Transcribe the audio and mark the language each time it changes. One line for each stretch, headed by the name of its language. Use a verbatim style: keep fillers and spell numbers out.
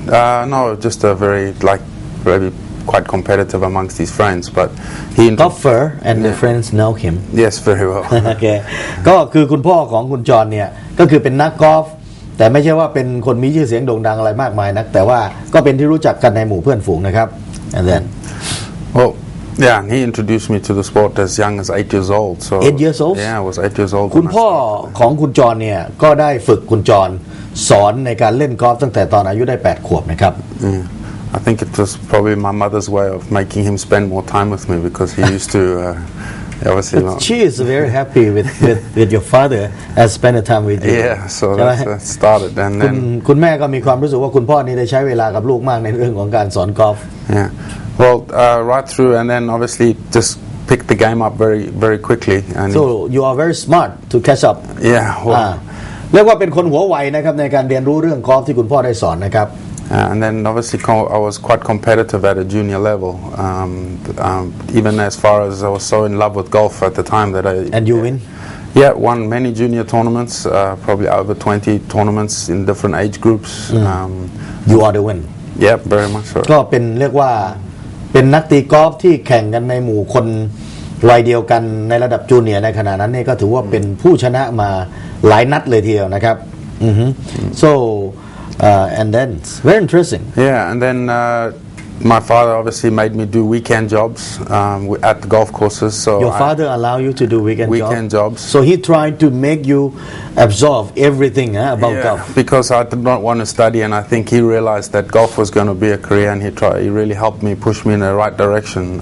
English: Uh, no, just a very like very quite competitive amongst his friends, but he golfer and the friends know him. Yes, very well.
Thai: โอเคก็คือคุณพ่อของคุณจอห์นเนี่ยก็คือเป็นนักกอล์ฟแต่ไม่ใช่ว่าเป็นคนมีชื่อเสียงโด่งดังอะไรมากมายนักแต่ว่าก็เป็นที่รู้จักกันในหมู่เพื่อนฝูงนะครับ
English: And then, well. Yeah, and he introduced me to the sport as young as eight years old. So eight years old? Yeah, I was eight years old.
Thai: คุณพ่อของคุณจอห์นเนี่ยก็ได้ฝึกคุณจอห์นสอนในการเล่นกอล์ฟตั้งแต่ตอนอายุได้แปดขวบนะครับ
English: Yeah. I think it was probably my mother's way of making him spend more time with me because he used to uh, obviously But not. She is very happy with, with, with your father as spending time with you. Yeah, so that's that started and
Thai: คุ
English: then
Thai: ณคุณแม่ก็มีความรู้สึกว่าคุณพ่อนี่ได้ใช้เวลากับลูกมากในเรื่องของการสอนกอล์ฟ
English: Yeah. Well, uh, right through, and then obviously just picked the game up very, very quickly. And so you are very smart to catch up. Yeah. Well,
Thai: อ่าเรียกว่าเป็นคนหัวไวนะครับในการเรียนรู้เรื่องกอล์ฟที่คุณพ่อได้สอนนะครับ
English: uh, and then obviously co- I was quite competitive at a junior level. Um, um, even as far as I was so in love with golf at the time that I. And you win? Yeah, won many junior tournaments, uh, probably over twenty tournaments in different age groups. Mm. Um, you are the win. Yeah, very much so.
Thai: ก็เป็นเรียกว่าเป็นนักตีกอล์ฟที่แข่งกันในหมู่คนวัยเดียวกันในระดับจูเนียร์ในขณะนั้นเนี่ยก็ถือว่าเป็นผู้ชนะมาหลายนัดเลยทีเดียวนะครับ
English: so uh, and then very interesting yeah and then uh, my father obviously made me do weekend jobs um, at the golf courses so your father I, allow you to do weekend, weekend job? jobs so he tried to make you absorb everything huh, about yeah, golf because I did not want to study and I think he realized that golf was going to be a career and he tried, he really helped me push me in the right direction